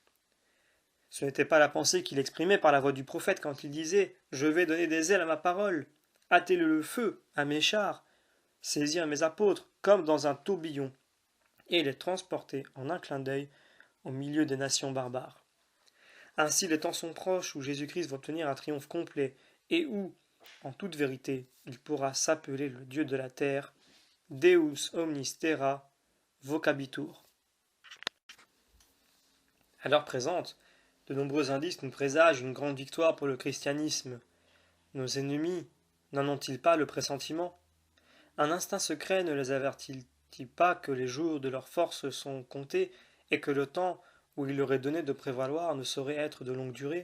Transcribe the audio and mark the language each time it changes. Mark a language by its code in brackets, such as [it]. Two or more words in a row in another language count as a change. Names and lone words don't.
[fr] Ce n'était pas la pensée qu'il exprimait par la voix du prophète quand il disait « Je vais donner des ailes à ma parole, hâter le feu à mes chars, saisir mes apôtres comme dans un tourbillon, et les transporter en un clin d'œil au milieu des nations barbares. » Ainsi les temps sont proches où Jésus-Christ va obtenir un triomphe complet, et où, en toute vérité, il pourra s'appeler le Dieu de la terre, [la] Deus omnis terra vocabitur. [fr] À l'heure présente, de nombreux indices nous présagent une grande victoire pour le christianisme. Nos ennemis n'en ont-ils pas le pressentiment? Un instinct secret ne les avertit-il pas que les jours de leur force sont comptés et que le temps où il leur est donné de prévaloir ne saurait être de longue durée?